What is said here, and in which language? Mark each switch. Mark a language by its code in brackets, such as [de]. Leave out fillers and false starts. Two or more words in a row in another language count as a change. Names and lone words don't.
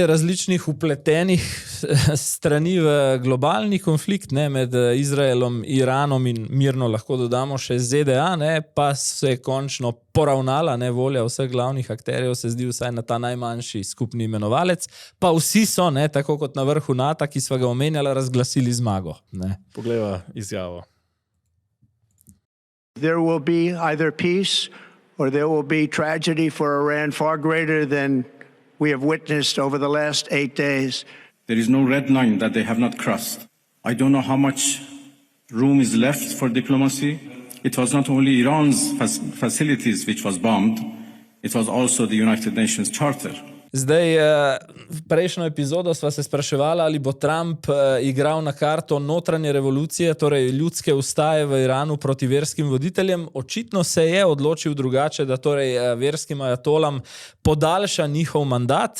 [sl] No, volje različnih upletenih strani v globalni konflikt, ne, med Izraelom, Iranom in mirno lahko dodamo še ZDA, ne, pa se je končno poravnala, ne, volja vseh glavnih akterjev, se zdi vsaj na ta najmanjši skupni imenovalec, pa vsi so, ne, tako kot na vrhu NATO, ki sva ga omenjala, razglasili zmago. Ne. Poglejva izjavo. [en] There will be either peace or there will be tragedy for Iran far greater than we have witnessed over the last 8 days. There is no red line that they have not crossed. I don't know how much room is left for diplomacy. It was not only Iran's facilities which was bombed, it was also the United Nations Charter. [sl] Zdaj, v prejšnjo epizodo sva se spraševala, ali bo Trump igral na karto notranje revolucije, torej ljudske ustaje v Iranu proti verskim voditeljem. Očitno se je odločil drugače, da torej verskim ajatolam podaljša njihov mandat.